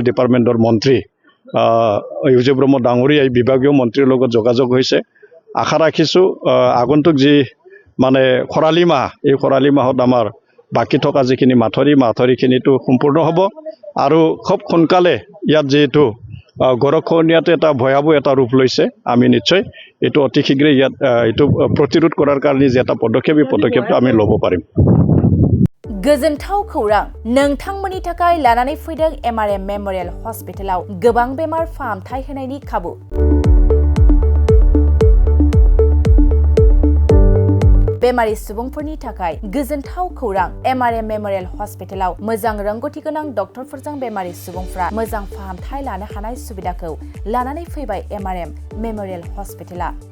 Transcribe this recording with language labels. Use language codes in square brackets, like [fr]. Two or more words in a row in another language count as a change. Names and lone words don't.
[as] ডিপাৰ্টমেণ্টৰ মন্ত্ৰী ইউজি ব্ৰহ্ম ডাঙৰীয়া এই বিভাগীয় মন্ত্ৰীৰ লগত যোগাযোগ হৈছে আশা ৰাখিছোঁ আগন্তুক যি মানে খৰালি মাহ এই খৰালি মাহত আমাৰ বাকী থকা যিখিনি মাথাউৰিখিনিটো সম্পূৰ্ণ হ'ব আৰু খুব সোনকালে ইয়াত যিহেতু গৰাখহনীয়াটো এটা ভয়াৱহ এটা ৰূপ লৈছে আমি নিশ্চয় এইটো অতি শীঘ্ৰে ইয়াত এইটো প্ৰতিৰোধ কৰাৰ কাৰণে যে এটা পদক্ষেপ এই পদক্ষেপটো আমি ল'ব পাৰিম [brx] गोजोनथाव खौरां नोंथांमोननि थाखाय लानानै फैदों MRM मेमोरियल हस्पिटालाव गोबां बेमार फाहामथाय होनायनि खाबु बेमारि सुबुंफोरनि थाखाय गोजोनथाव खौरां MRM मेमोरियल हस्पिटालाव मोजां रोंगौथि गोनां डक्टरफोरजों बेमारि सुबुंफ्रा मोजां फाहामथाय लानो हानाय सुबिदाखौ लानानै फैबाय MRM मेमोरियल हस्पिटाला